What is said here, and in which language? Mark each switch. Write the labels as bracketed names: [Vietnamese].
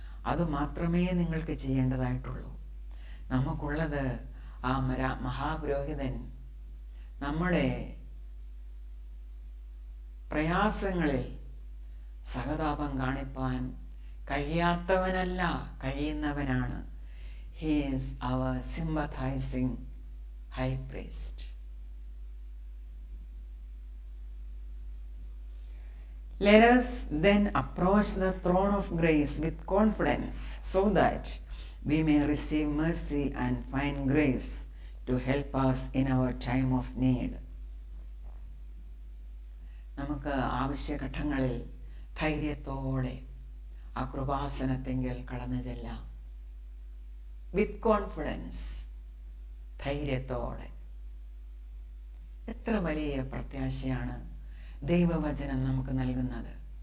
[Malayalam] അതുമാത്രമേ നിങ്ങൾക്ക് ചെയ്യേണ്ടതായിട്ടുള്ളൂ. നമുക്കുള്ളത് ആ മഹാപുരോഹിതൻ നമ്മുടെ പ്രയാസങ്ങളിൽ സഹതാപം കാണിപ്പാൻ കഴിയാത്തവനല്ല, കഴിയുന്നവനാണ്. [English] He is our sympathizing high priest. Let us then approach the throne of grace with confidence, so that we may receive mercy and find grace to help us in our time of need. [Malayalam] നമുക്ക് ആവശ്യഘട്ടങ്ങളിൽ ധൈര്യത്തോടെ ആ കൃപാസനത്തെങ്കിൽ കടന്നു ചെല്ലാം. [English] with confidence, [Malayalam] ധൈര്യത്തോടെ. എത്ര വലിയ പ്രത്യാശയാണ് ദൈവവചനം നമുക്ക് നൽകുന്നത്.